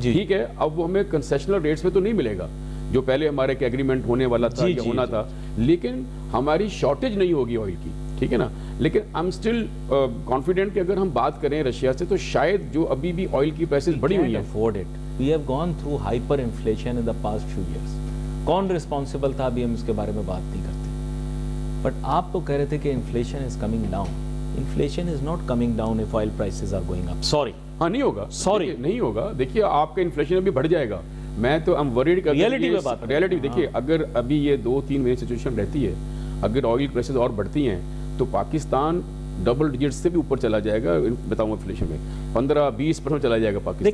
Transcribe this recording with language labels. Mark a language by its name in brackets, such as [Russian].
[Urdu] ٹھیک ہے, اب وہ ہمیں کنسیشنل ریٹس پہ تو نہیں ملے گا جو پہلے ہمارے ایک ایگریمنٹ ہونے والا تھا یا ہونا تھا, لیکن ہماری شارٹیج نہیں ہوگی آئل کی, ٹھیک ہے نا. لیکن [English] I am still confident [Urdu] کہ اگر ہم بات کریں رشیا سے تو شاید جو ابھی بھی آئل کی پرائسز بڑی ہوئی ہیں. [English] We have gone through hyper inflation in the past few years. [Urdu] کون ریسپانسبل تھا ابھی ہم اس کے بارے میں بات نہیں کرتے, بٹ آپ تو کہہ رہے تھے کہ [English] Inflation is coming down. Inflation is not coming down if oil prices are going up. Sorry. [Urdu] ہاں نہیں ہوگا, سوری نہیں ہوگا. دیکھیے آپ کا انفلیشن ابھی بڑھ جائے گا. میں تو [English] I'm worried [Urdu] کہ ریئلٹی پہ بات, ریئلٹی دیکھیے اگر ابھی یہ 2-3 مہینے سچویشن رہتی ہے, اگر آئل پرائسز اور بڑھتی ہیں تو پاکستان ڈبل ڈیجٹ سے بھی اوپر چلا جائے گا. بتاؤں انفلیشن میں 15-20% چلا جائے گا پاکستان.